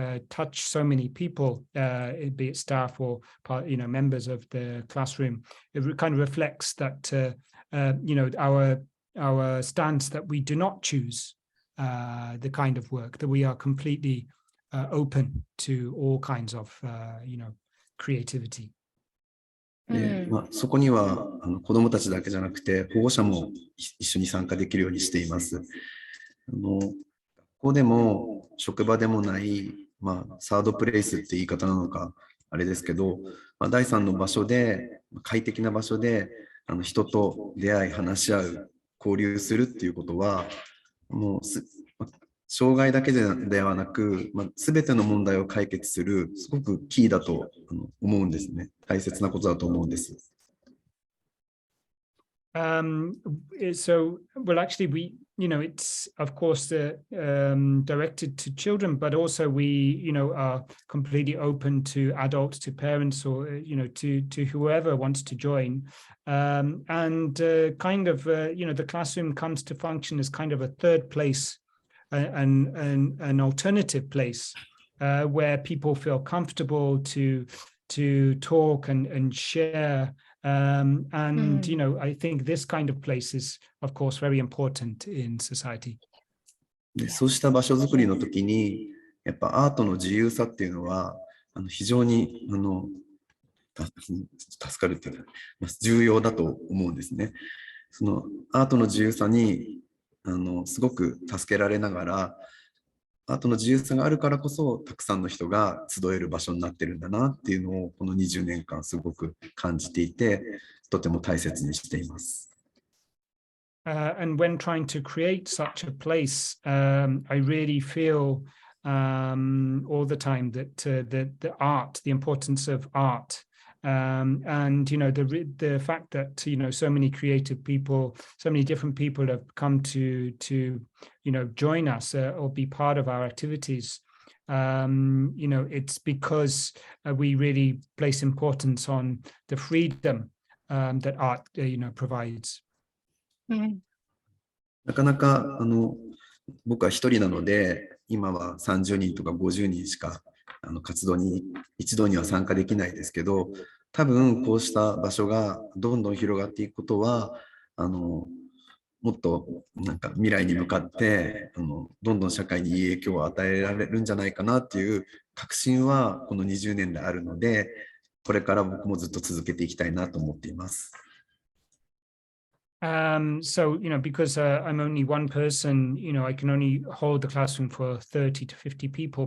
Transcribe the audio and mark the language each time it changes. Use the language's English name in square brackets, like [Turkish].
[English] touch so many people, be it staff or members of the classroom, it kind of reflects that our stance that we do not choose the kind of work, that we are completely open to all kinds of creativity. [Japanese] そこには子どもたちだけじゃなくて保護者も一緒に参加できるようにしています。学校でも職場でもない、サードプレイスって言い方なのかあれですけど、第三の場所で快適な場所で人と出会い話し合う交流するっていうことはもう障害だけではなく、全ての問題を解決するすごくキーだと思うんですね。大切なことだと思うんです。 [English] So, well, actually, it's of course directed to children, but also we, are completely open to adults, to parents, or to whoever wants to join. And kind of, the classroom comes to function as kind of a third place, an alternative place where people feel comfortable to talk and share. I think this kind of place is, of course, very important in society. [Japanese] でそうした場所づくりの時に、やっぱアートの自由さっていうのは非常に助かるっていうか、重要だと思うんですね。そのアートの自由さにすごく助けられながら、アートの自由さがあるからこそ、たくさんの人が集える場所になってるんだなっていうのを、この20年間すごく感じていて、とても大切にしています。 [English] And when trying to create such a place, I really feel all the time that the art, the importance of art, and the fact that so many creative people, so many different people have come to join us or be part of our activities. It's because we really place importance on the freedom that art provides. [Japanese] なかなか僕は一人なので、今は30人とか50人しか活動に一度には参加できないですけど、多分こうした場所がどんどん広がっていくことは、もっとなんか未来に向かってどんどん社会にいい影響を与えられるんじゃないかなっていう確信はこの20年であるので、これから僕もずっと続けていきたいなと思っています。 [English] So, because I'm only one person, I can only hold the classroom for 30 to 50 people.